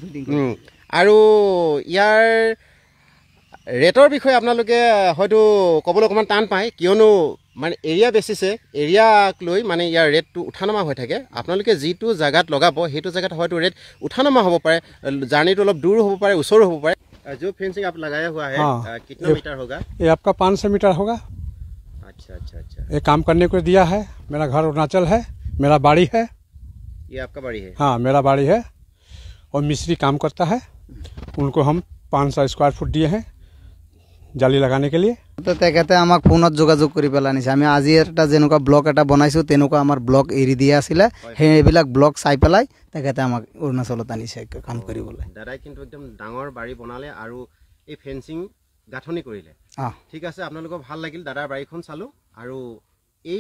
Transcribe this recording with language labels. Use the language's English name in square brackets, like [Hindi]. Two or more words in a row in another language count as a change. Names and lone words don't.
[Assamese] আৰু ইয়াৰ ৰেটৰ বিষয়ে আপোনালোকে হয়তো ক'বলৈ অকণমান টান পায় কিয়নো মানে এৰিয়া বেচিছে এৰিয়াক লৈ মানে ইয়াৰ ৰেটটো উঠানামা হৈ থাকে আপোনালোকে যিটো জায়গাত লগাব সেইটো জায়গাত হয়তো ৰেট উঠানামা হ'ব পাৰে জাৰ্নিটো অলপ দূৰ হ'ব পাৰে ওচৰো হ'ব পাৰে [Hindi] जो फेंसिंग आप लगाया हुआ है कितना मीटर होगा ये आपका 500 मीटर होगा अच्छा ये काम करने को दिया है मेरा घर अरुणाचल है मेरा बाड़ी है ये आपका बाड़ी है हाँ मेरा बाड़ी है और मिस्त्री काम करता है उनको हम 500 [English] square foot [Hindi] दिए हैं जाली लगाने के लिए [Assamese] তো তেখেতে আমাক ফোনত যোগাযোগ কৰি পেলানিছে আমি আজি এটা যেনেকুৱা ব্লক এটা বনাইছোঁ তেনেকুৱা আমাৰ ব্লক এৰি দিয়া আছিলে সেইবিলাক ব্লক চাই পেলাই তেখেতে আমাক অৰুণাচলত আনিছে কাম কৰিবলৈ দাদাই কিন্তু একদম ডাঙৰ বাড়ি বনালে আৰু এই ফেন্সিং গাঁথনি কৰিলে ঠিক আছে আপোনালোকৰ ভাল লাগিল দাদাৰ বাড়িখন চালো আৰু এই